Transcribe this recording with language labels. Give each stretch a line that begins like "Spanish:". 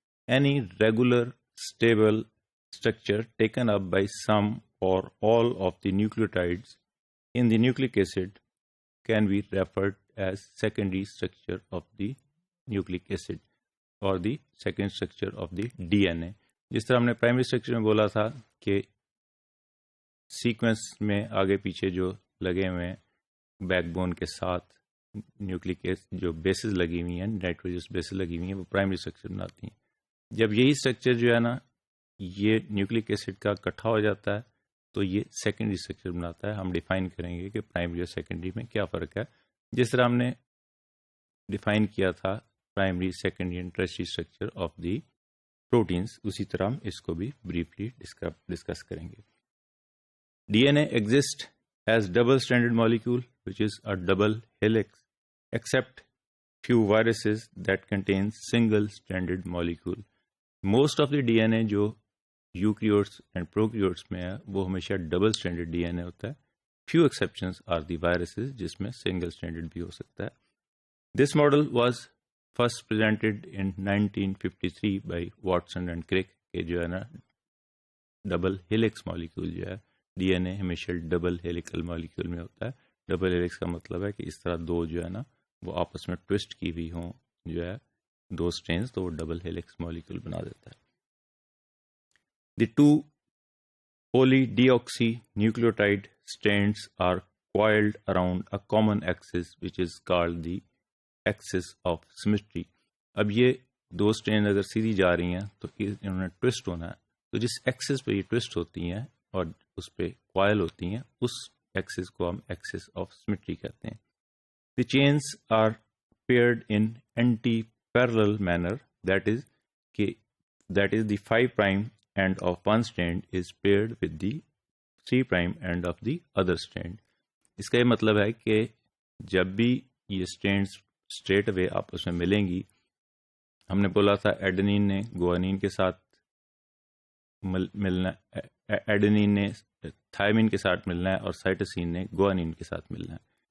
English: Any regular, stable structure taken up by some or all of the nucleotides in the nucleic acid can be referred as secondary structure of the nucleic acid or the second structure of the DNA.
Urdu: جس طرح ہم نے primary structure میں بولا تھا کہ sequence میں آگے پیچھے جو لگے ہوئے ہیں بیک بون کے ساتھ نیوکلک جو بیسز لگی ہوئی ہیں نائٹروجنس بیسز لگی ہوئی ہیں وہ پرائمری اسٹرکچر بناتی ہیں. جب یہی اسٹرکچر جو ہے نا یہ نیوکلک ایسڈ کا اکٹھا ہو جاتا ہے تو یہ سیکنڈری اسٹرکچر بناتا ہے. ہم ڈیفائن کریں گے کہ پرائمری اور سیکنڈری میں کیا فرق ہے. جس طرح ہم نے ڈیفائن کیا تھا primary secondary and tertiary structure of the proteins, اسی طرح ہم اس کو بھی بریفلی ڈسکس کریں گے.
English: D N A exist as double stranded molecule which is a double helix except few viruses that contain single stranded molecule. Most of the DNA
Urdu: جو
English: eukaryotes and prokaryotes
Urdu: میں ہے وہ ہمیشہ ڈبل اسٹرینڈڈ ڈی این اے ہوتا ہے.
English: few exceptions are the viruses
Urdu: جس میں single stranded بھی ہو سکتا ہے.
English: This model was first presented in 1953 by Watson and Crick
Urdu: کہ جو ہے نا ڈبل ہیلکس مالیکول جو ہے ڈی این اے ہمیشہ ڈبل ہیلیکل مالیکول میں ہوتا ہے. ڈبل ہیلکس کا مطلب ہے کہ اس طرح دو جو ہے نا وہ آپس میں ٹوسٹ کی ہوئی ہوں جو ہے دو اسٹرینز تو وہ ڈبل ہیلکس مالیکول بنا دیتا ہے.
English: The two polydeoxynucleotide strands are coiled around a common axis which is called the axis of symmetry.
Urdu: اب یہ دو اسٹرین اگر سیدھی جا رہی ہیں تو انہوں نے ٹوسٹ ہونا ہے, تو جس ایکسس پہ یہ ٹوسٹ ہوتی ہیں اور اس پہ کوائل ہوتی ہیں اس ایکسس کو ہم ایکسس آف سیمیٹری کہتے ہیں.
English: The chains are paired in antiparallel manner, that is the 5 prime end of one strand is paired with the 3 prime end of the other strand.
Urdu: اس کا یہ مطلب ہے کہ جب بھی یہ اسٹرینڈز اسٹریٹ اوے آپس میں ملیں گی, ہم نے بولا تھا ایڈنین نے گوانین کے ساتھ ملنا, ایڈنین نے تھائمین کے ساتھ ملنا ہے اور سائٹوسین نے گوانین کے ساتھ ملنا ہے.